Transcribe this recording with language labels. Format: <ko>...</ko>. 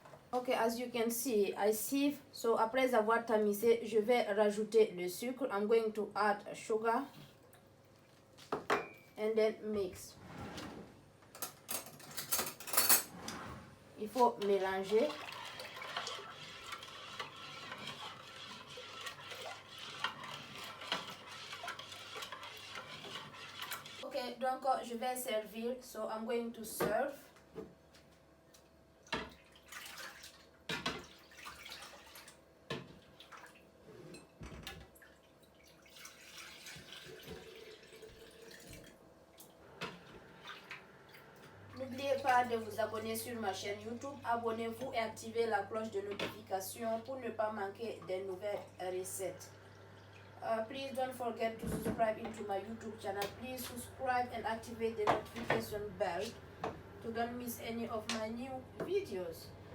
<en>Ok, as you can see, I sieve.</en> <fr>So après avoir tamisé, je vais rajouter le sucre.</fr> <en>I'm going to add sugar and then mix.</en> <fr>Il faut mélanger. Ok, donc je vais servir.</fr> <en>So I'm going to serve.</en> <fr>N'oubliez pas de vous abonner sur ma chaîne YouTube. Abonnez-vous et activez la cloche de notification pour ne pas manquer des nouvelles recettes.</fr> <en>Please don't forget to subscribe into my YouTube channel. Please subscribe and activate the notification bell to don't miss any of my new videos.</en>